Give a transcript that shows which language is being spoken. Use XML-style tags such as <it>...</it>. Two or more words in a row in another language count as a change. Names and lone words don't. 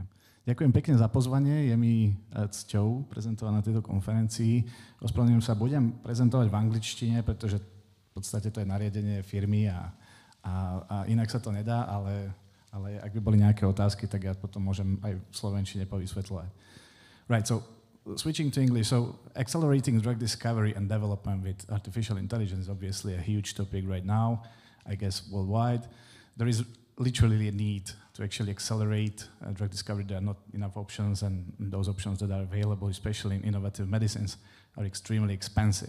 <sk>Ďakujem pekne za pozvanie, je mi cťou prezentovať na tejto konferencii. Ospravedlňujem sa, budem prezentovať v angličtine, pretože v podstate to je nariadenie firmy a inak sa to nedá, ale ak by boli nejaké otázky, tak ja potom môžem aj v slovenčine povysvetľovať.</sk> <en>Right, so switching to English, so accelerating drug discovery and development with artificial intelligence is obviously a huge topic right now, I guess worldwide. There is literally a need to actually accelerate drug discovery. There are not enough options, and those options that are available, especially in innovative medicines, are extremely expensive.</en>